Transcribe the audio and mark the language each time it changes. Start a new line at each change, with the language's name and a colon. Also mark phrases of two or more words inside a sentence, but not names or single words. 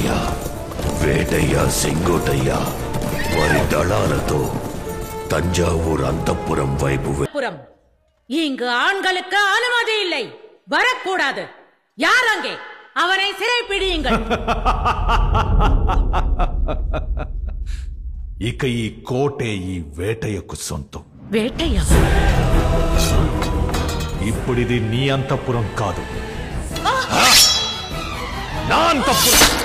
Telugu: వేటయ్య సెంగోటయ్య వారి దళాలతో தஞ்சாவூர்
Tamil: அந்தப்புறம் வைப்பு. இங்கு ஆண்களுக்கு அனுமதி இல்லை, வரக்கூடாது. யார் அங்கே? அவனை சிறைப்பிடியுங்கள்.
Telugu: ఇక ఈ కోటే ఈ వేటయ్యకు సొంతం. వేటయ్య ఇప్పుడిది నీ అంతఃపురం కాదు, నా అంతఃపురం.